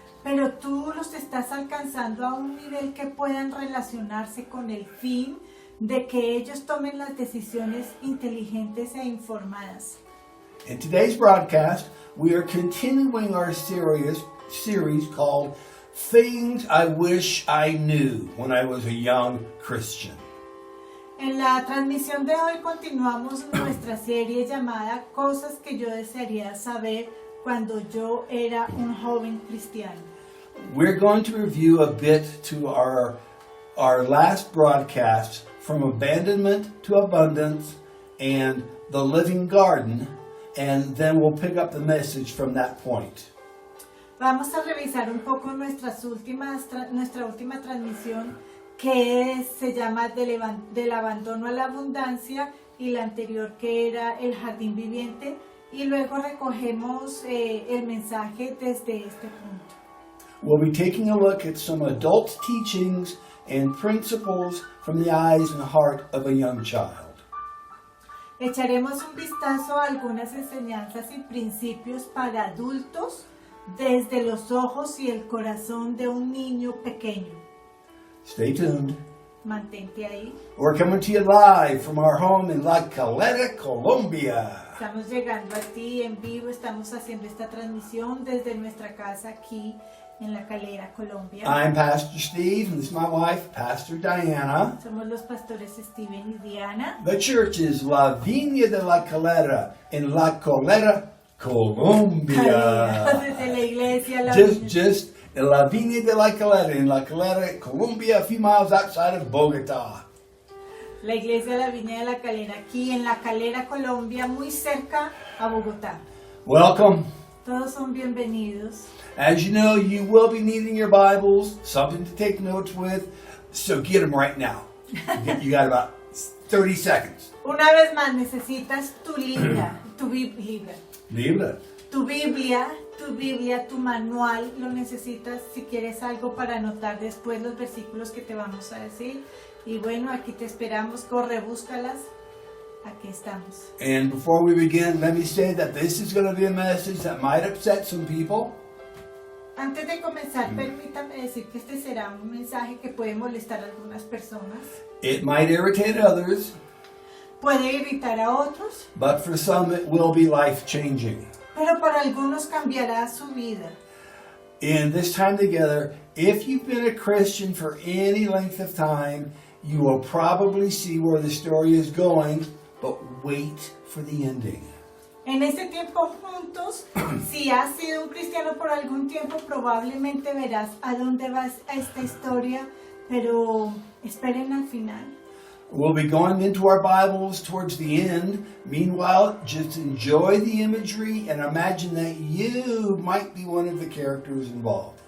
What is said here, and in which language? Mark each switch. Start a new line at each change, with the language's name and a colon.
Spanish: Pero tú los estás alcanzando a un nivel que puedan relacionarse con el fin de que ellos tomen las decisiones inteligentes e informadas.
English: In today's broadcast, we are continuing our series called Things I Wish I Knew When I Was a Young Christian.
Spanish: En la transmisión de hoy continuamos nuestra serie llamada Cosas que yo desearía saber cuando yo era un joven cristiano.
English: We're going to review a bit to our last broadcast from abandonment to abundance and the living garden, and then we'll pick up the message from that point.
Spanish: Vamos a revisar un poco nuestra última transmisión que se llama del abandono a la abundancia y la anterior que era el jardín viviente, y luego recogemos el mensaje desde este punto.
English: We'll be taking a look at some adult teachings and principles from the eyes and heart of a young child.
Spanish: Echaremos un vistazo a algunas enseñanzas y principios para adultos desde los ojos y el corazón de un niño pequeño.
English: Stay tuned.
Spanish: Mantente ahí.
English: We're coming to you live from our home in La Calera, Colombia.
Spanish: Estamos llegando a ti en vivo, estamos haciendo esta transmisión desde nuestra casa aquí en La Calera, Colombia.
English: I'm Pastor Steve, and this is my wife, Pastor Diana.
Spanish: Somos los pastores Steven y Diana.
English: The church is La Viña de la Calera in La Calera, Colombia.
Spanish: Desde la iglesia,
English: Just in La Viña de la Calera in La Calera, Colombia, a few miles outside of Bogotá.
Spanish: La iglesia de la Viña de la Calera, aquí en La Calera, Colombia, muy cerca a Bogotá.
English: Welcome.
Spanish: Todos son bienvenidos.
English: As you know, you will be needing your Bibles, something to take notes with, so get them right now. You got about 30 seconds.
Spanish: Una vez más, necesitas tu Biblia, tu Biblia, tu manual, lo necesitas si quieres algo para anotar después los versículos que te vamos a decir. Y bueno, aquí te esperamos, corre, búscalas. Aquí estamos.
English: And before we begin, let me say that this is going to be a message that might upset some people.
Spanish: Antes de comenzar, permítame decir que este será un mensaje que puede molestar a algunas personas.
English: It might irritate others.
Spanish: Puede irritar a otros.
English: But for some it will be life-changing.
Spanish: Pero para algunos cambiará su vida.
English: In this time together, if you've been a Christian for any length of time, you will probably see where the story is going, but wait for the ending.
Spanish: En este tiempo juntos, si has sido un cristiano por algún tiempo, probablemente verás a dónde va esta historia, pero esperen al final.
English: We'll be going into our Bibles towards the end. Meanwhile, just enjoy the imagery and imagine that you might be one of the characters involved.